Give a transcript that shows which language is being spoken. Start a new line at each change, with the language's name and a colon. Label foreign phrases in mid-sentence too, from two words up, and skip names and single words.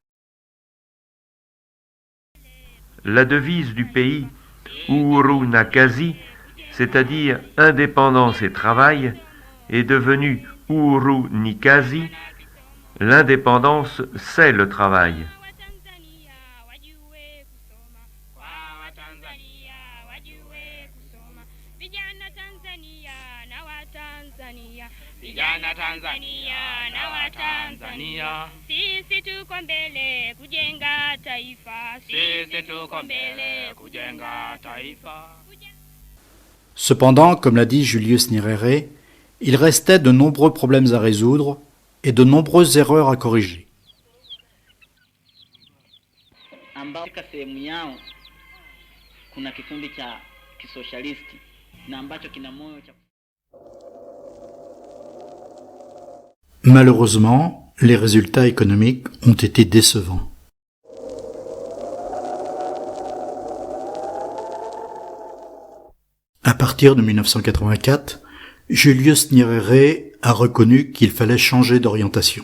French: La devise du pays,
Swahili: Uhuru na Kazi,
French: c'est-à-dire indépendance et travail, est devenue
Swahili: Uhuru ni Kazi,
French: l'indépendance c'est le travail.
Swahili: Vijana Tanzania na Watanzania, sisi tuko mbele kujenga taifa, sisi tuko mbele kujenga taifa.
French: Cependant, comme l'a dit Julius Nyerere, il restait de nombreux problèmes à résoudre et de nombreuses erreurs à corriger.
Swahili: Ambao katika sehemu yao kuna kikundi cha kisosialisti na ambacho kina moyo cha.
French: Malheureusement, les résultats économiques ont été décevants. À partir de 1984, Julius Nyerere a reconnu qu'il fallait changer d'orientation.